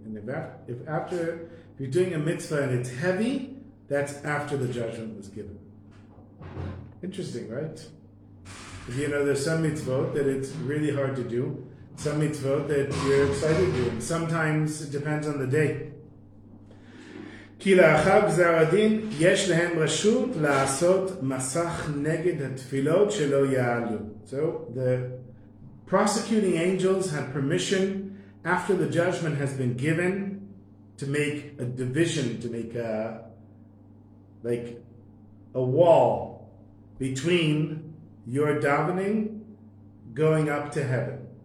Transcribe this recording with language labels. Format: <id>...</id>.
<en>And if you're doing a mitzvah and it's heavy, that's after the judgment was given. Interesting, right? You know, there's some mitzvot that it's really hard to do, some mitzvot that you're excited to do, and sometimes it depends on the day.</en> <he>כי לאחר גזר הדין יש להם רשות לעשות מסך נגד התפילות שלא יעלו.</he> <en>So the prosecuting angels had permission after the judgment has been given to make a division, to make a wall between your davening going up to heaven.</en>